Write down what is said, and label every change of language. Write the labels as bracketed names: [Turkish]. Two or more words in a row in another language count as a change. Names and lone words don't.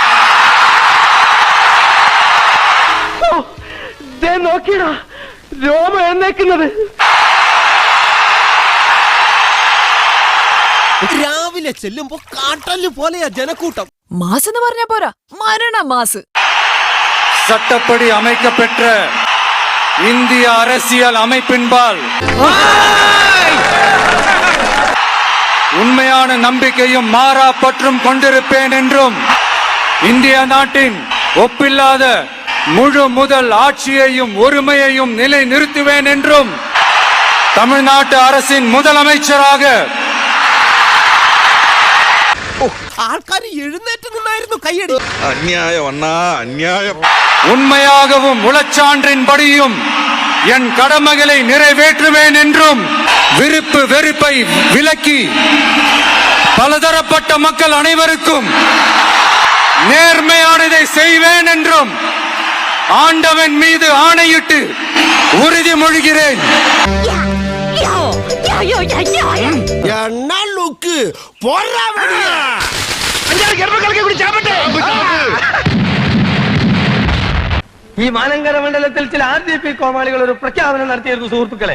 [Malayalam] നോക്കിയടാ രോമ എഴുന്നേക്കുന്നത്. രാവിലെ ചെല്ലുമ്പോ കാട്ടല് പോലെയാ ജനക്കൂട്ടം. മാസ് എന്ന് പറഞ്ഞ പോരാ, മരണ മാസ്. [Tamil] சட்டப்படி அமைக்கப்பெற்ற இந்திய அரசியல் அமைப்பின்பால் உண்மையான நம்பிக்கையும் மாறா பற்றும் கொண்டிருப்பேன் என்றும், இந்திய நாட்டின் ஒப்பில்லாத முழு முதல் ஆட்சியையும் ஒருமையையும் நிலை நிறுத்துவேன் என்றும், தமிழ்நாட்டு அரசின் முதலமைச்சராக [Malayalam] ആൾക്കാർ എഴുന്നേറ്റ് നിന്നായിരുന്നു കയ്യടി. അന്യായം അണ്ണാ, അന്യായം. [Tamil] உண்மையாகவும் உளச்சான்றின் படியும் என் கடமைகளை நிறைவேற்றுவேன் என்றும் விருப்பு வெறுப்பை விலக்கி பலதரப்பட்ட மக்கள் அனைவருக்கும் நேர்மையானதை செய்வேன் என்றும் ஆண்டவன் மீது ஆணையிட்டு உறுதிமொழிகிறேன். [Malayalam] ഈ മാനങ്കര മണ്ഡലത്തിൽ ചില RJP കോമാളികൾ ഒരു പ്രഖ്യാപനം നടത്തിയിരുന്നു സുഹൃത്തുക്കളെ.